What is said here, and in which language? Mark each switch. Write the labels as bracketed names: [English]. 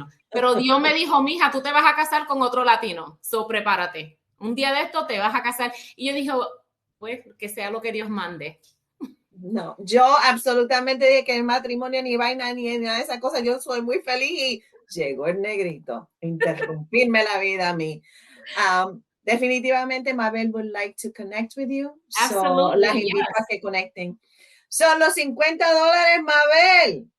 [Spanish] Pero Dios me dijo, mija, tú te vas a casar con otro latino, so prepárate. Un día de esto te vas a casar. Y yo dije, pues, que sea lo que Dios mande. No, yo absolutamente dije que el matrimonio ni vaina ni nada de esa cosa, yo soy muy feliz y llegó el negrito a interrumpirme la vida a mí. [English] Definitivamente Mabel would like to connect with you. [Spanish] So las invito a que conecten. Son los $50, Mabel.